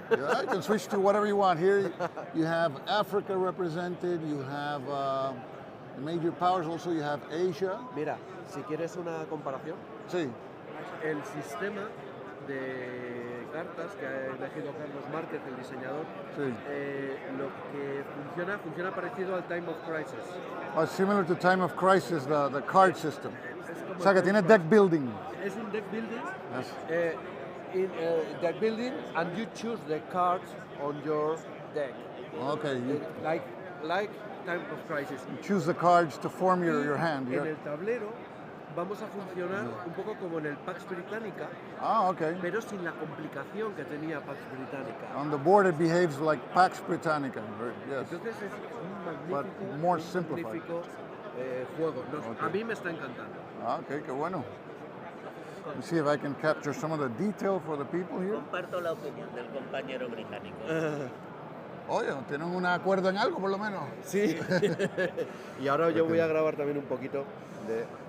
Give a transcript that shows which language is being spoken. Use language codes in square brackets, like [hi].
[en] Yeah, I can switch to whatever you want. Here you have Africa represented, you have the major powers, also you have Asia. [es] Mira, si quieres una comparación, sí. El sistema de cartas que ha elegido Carlos Márquez, el diseñador, lo que funciona parecido al Time of Crisis. [en] Similar to Time of Crisis, the card system. [es] O sea que tiene deck building. Es un deck building. [en] Yes. In deck building, and you choose the cards on your deck. Okay. Like Time of Crisis. You choose the cards to form your hand. [es] En el tablero vamos a funcionar un poco como en el Pax Britannica. [en] Okay. [es] Pero sin la complicación que tenía Pax Britannica. [en] On the board it behaves like Pax Britannica. Yes. [es] Entonces es un [en] But more simplified. [es] Juego. A mí me está encantando. Okay, qué bueno. [en] Let me see if I can capture some of the detail for the people here. [es] Comparto la opinión del compañero británico. Oye, ¿tienen un acuerdo en algo por lo menos? Sí. Y ahora yo voy a grabar también un poquito de